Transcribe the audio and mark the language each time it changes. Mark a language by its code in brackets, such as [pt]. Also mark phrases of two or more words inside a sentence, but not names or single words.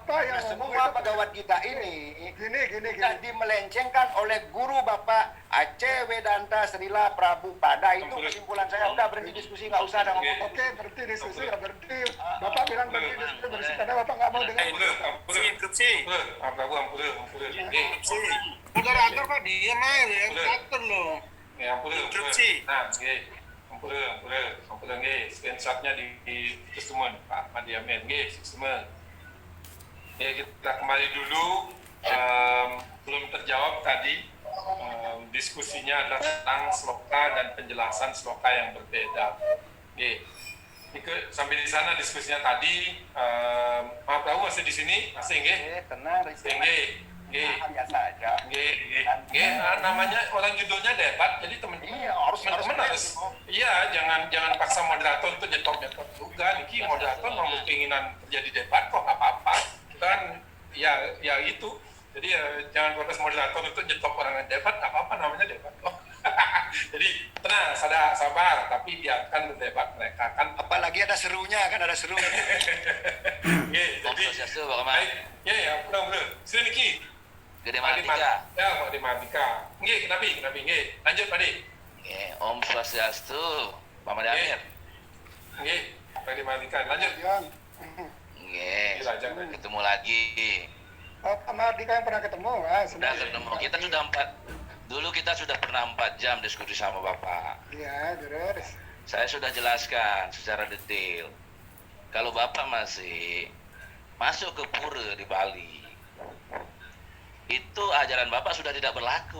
[id] Semua Bhagavad Gita ini sudah dimelencengkan oleh guru Bapak Aceh Vedanta Srila Prabhupada. Itu kesimpulan saya. Udah berhenti diskusi, nggak usah ada ngomong. Oke, berhenti diskusi, ya berhenti. Bapak bilang berhenti diskusi karena Bapak nggak mau dengar. Moderator Pak diam aja ya, catur loh. [ban] Ampun nggih, [id] screenshotnya di semua Pak Madiamen nggih, semua. Ya kita kembali dulu, belum terjawab tadi diskusinya adalah tentang sloka dan penjelasan sloka yang berbeda. Nggih. Sampai di sana diskusinya tadi, Pak Prabu masih di sini, masih nggih? Tenang, nggih. Biasa aja. Namanya orang judulnya debat, jadi teman-teman harus jangan paksa moderator untuk nyetok juga. Niki moderator mau keinginan terjadi debat kok apa-apa. Kita kan ya itu. Jadi jangan protes moderator untuk nyetok orang yang debat, apa-apa namanya debat kok. Jadi tenang, sabar, tapi biarkan berdebat mereka kan. Apalagi ada serunya kan, ada seru. Jadi ya, bro. Sini Niki. Gede Mahardika. Ya, Pak Gede Mahardika. Nggih, kenapa? Nggih. Lanjut, Pak Di. Nggih, [ban] Om Swastiastu, [id] Pak Made Amir. Nggih, Pak Gede Mahardika. Lanjut. Nggih, ketemu lagi. Pak Mahardika yang pernah ketemu, sudah ketemu. Kita sudah pernah 4 jam diskusi sama Bapak. Iya, terus. Saya sudah jelaskan secara detail. Kalau Bapak masih masuk ke pura di Bali, itu ajaran Bapak sudah tidak berlaku.